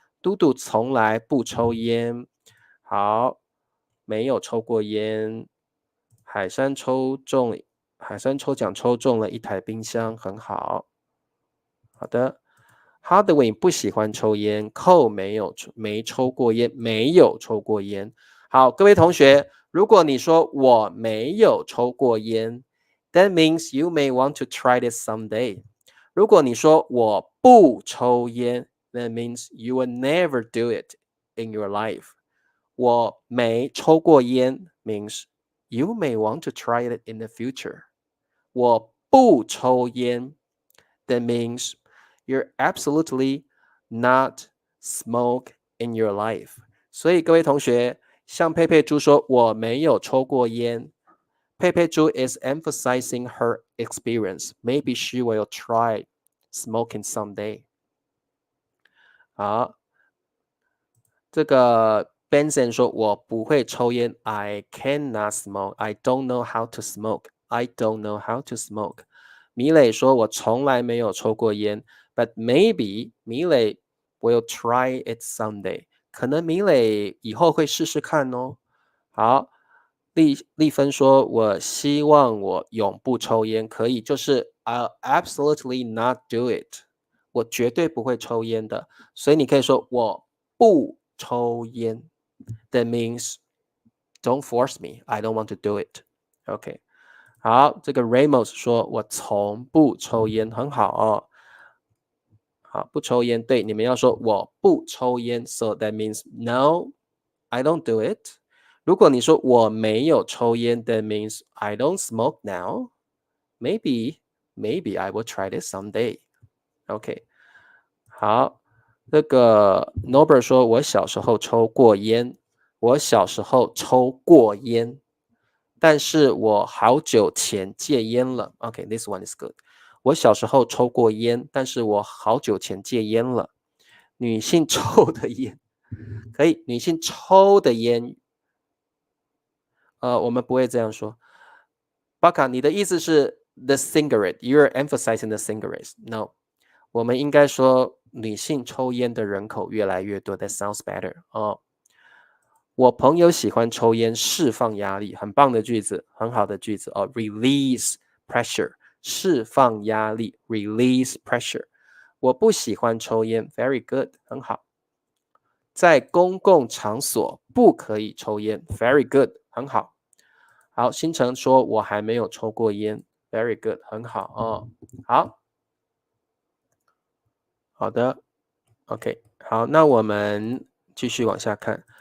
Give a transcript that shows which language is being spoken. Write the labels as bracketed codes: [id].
[zh] 嘟嘟从来不抽烟。好，没有抽过烟。海山抽奖抽中了一台冰箱，很好。好的 Hardwin 不喜欢抽烟，寇没抽过烟，没有抽过烟。好，各位同学，如果你说我没有抽过烟 [en] that means you may want to try this someday. [zh] 如果你说我不抽烟 [en] that means you will never do it in your life. [zh] 我没抽过烟 [en] means you may want to try it in the future. [zh] 我不抽烟 [en] that means you're absolutely not smoke in your life. [zh] 所以各位同学，像佩佩猪说我没有抽过烟，佩佩猪 [en] is emphasizing her experience. Maybe she will try smoking someday. [zh] 好，这个 Benson 说我不会抽烟 [en] I cannot smoke. I don't know how to smoke. I don't know how to smoke. [zh] 米磊说我从来没有抽过烟 [en] but maybe 米磊 will try it someday. [zh] 可能米磊以后会试试看哦。好，丽芬说我希望我永不抽烟，可以，就是 [en] I'll absolutely not do it. [zh] 我绝对不会抽烟的，所以你可以说我不抽烟 [en] that means don't force me. I don't want to do it. OK. [zh] 好，这个 Ramos 说我从不抽烟，很好哦。好，不抽烟，对，你们要说我不抽烟 [en] so that means no, I don't do it. [zh] 如果你说我没有抽烟 [en] that means I don't smoke now. Maybe I will try this someday. OK. [zh] 好，这个 Norbert 说我小时候抽过烟，我小时候抽过烟，但是我好久前戒烟了。 [en] OK, this one is good. [zh] 我小时候抽过烟，但是我好久前戒烟了。女性抽的烟，可以，女性抽的烟，我们不会这样说。巴卡，你的意思是 [en] the cigarette, you're emphasizing the cigarettes. [zh] No, 我们应该说女性抽烟的人口越来越多。 [en] That sounds better. [zh] 哦，我朋友喜欢抽烟，释放压力，很棒的句子，很好的句子哦。 [en] Release pressure, [zh] 释放压力 [en] ，release pressure。 [zh] 我不喜欢抽烟 ， [en] very good， [zh] 很好。在公共场所不可以抽烟 ，very good，很好。好，星辰说我还没有抽过烟 ， [en] very good， [zh] 很好哦。好，好的 ，OK， 好，那我们继续往下看。